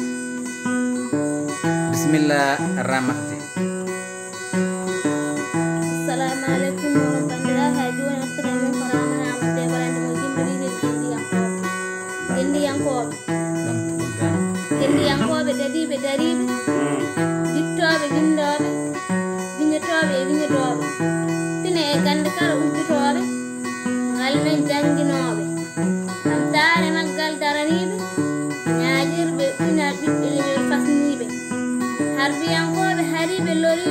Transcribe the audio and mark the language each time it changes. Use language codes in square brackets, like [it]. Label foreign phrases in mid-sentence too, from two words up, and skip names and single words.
[ar] بسم الله الرحمن الرحيم. السلام عليكم ورحمة الله وبركاته. [ff] Kendiyankoɓe dadiɓe dariɓe dittoɓe windoɓe wiñotoɓe e wiñotoɓe pine e gande kala ubbitoɓe ngal men janguinoɓe tamtare maggal daraniɓe ñaajirɓe pinal ɓiɓɓe leñol fasniɓe harbiyankoɓe hariɓe loriɓe